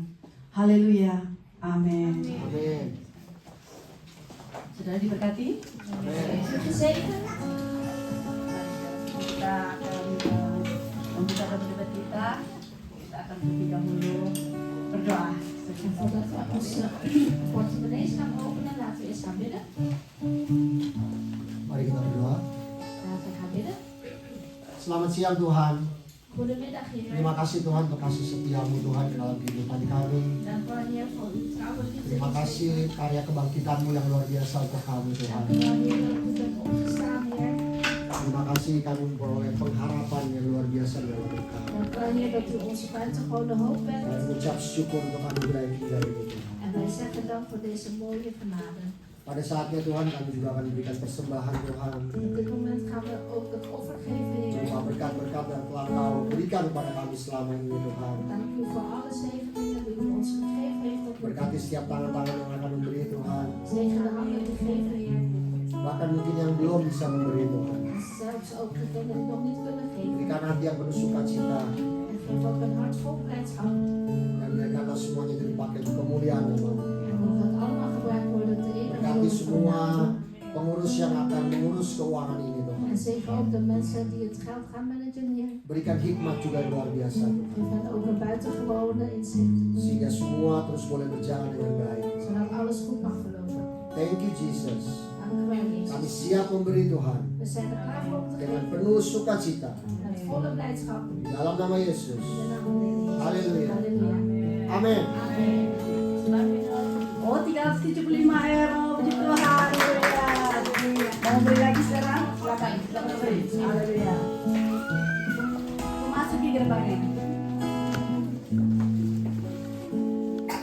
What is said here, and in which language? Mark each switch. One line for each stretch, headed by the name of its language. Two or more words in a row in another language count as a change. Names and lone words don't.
Indonesian: Haleluya. Amin. Amin. Saudara diberkati. Amin. Kita akan membuka debat kita. Kita akan terlebih dahulu berdoa.
Dutch: Voordat we onze portemonnees gaan openen, laten we eerst gaan bidden.
Indonesian: Mari kita berdoa.
Dutch: Laten we gaan bidden.
Indonesian: Selamat siang Tuhan.
Dutch: Goedemiddag Heer.
Indonesian: Terima kasih Tuhan untuk kasih setia-Mu Tuhan dalam kehidupan kami.
Dutch: Dank u wel Heer voor uw trouwe liefde.
Indonesian: Terima kasih karya kebangkitan-Mu yang luar biasa untuk kami Tuhan.
Dutch: Dank u wel Heer dat u bent opgestaan Heer.
Indonesian: Terima kasih kami memperoleh pengharapan yang luar biasa dalam hidup kami.
Dutch: Dank u wel Heer dat u onze buitengewone hoop bent.
Indonesian: Kami mengucap syukur untuk anugerah yang indah ini Tuhan.
Dutch: En wij zeggen dank voor deze mooie genade.
Indonesian: Pada saatnya Tuhan kami juga akan memberikan persembahan Tuhan.
Dutch: Op dit moment gaan we ook het offer geven Heer.
Indonesian: Berupa berkat-berkat yang telah Kau berikan kepada kami selama ini Tuhan.
Dutch: Dank u voor alle zegeningen die u ons gegeven heeft tot nu toe.
Indonesian: Berkati setiap tangan-tangan yang akan memberi Tuhan.
Dutch: Zegen de handen die geven Heer.
Indonesian: Bahkan mungkin yang belum bisa memberi Tuhan.
Dutch: En zelfs ook degenen die nog niet kunnen geven.
Indonesian: Berikan hati yang penuh sukacita.
Dutch: En geef ook een hart vol blijdschap.
Indonesian: Dan biarkanlah semuanya itu dipakai untuk kemuliaan nama-Mu.
Dutch: En mogen het allemaal gebruikt worden te ere
Indonesian: Berkati
Dutch: van uw
Indonesian: semua
Dutch: naam.
Indonesian: pengurus yang akan mengurus keuangan ini Tuhan.
Dutch: En zegen ook de mensen die het geld gaan managen Heer.
Indonesian: Berikan hikmat juga yang luar biasa Tuhan.
Dutch: Geef hen ook een buitengewone inzicht.
Indonesian: Sehingga semua terus boleh berjalan dengan baik.
Dutch: Zodat alles goed mag verlopen.
English: Thank you Jesus.
Dutch: Dank u wel Jezus.
Indonesian: Kami siap memberi Tuhan
Dutch: We zijn er klaar voor om te
Indonesian: dengan
Dutch: geven.
Indonesian: penuh sukacita.
Dutch: Met volle blijdschap.
Indonesian: Di dalam nama Yesus.
Dutch: In de naam van de Heer Jezus.
Indonesian: Halleluja.
Dutch: Halleluja.
Indonesian: Amin.
Dutch: Amen.
Indonesian: Oh, 375 euro. Puji Tuhan. Haleluya. Mau beli lagi sekarang? Silakan. Silakan beli. Haleluya. Masuki gerbangnya.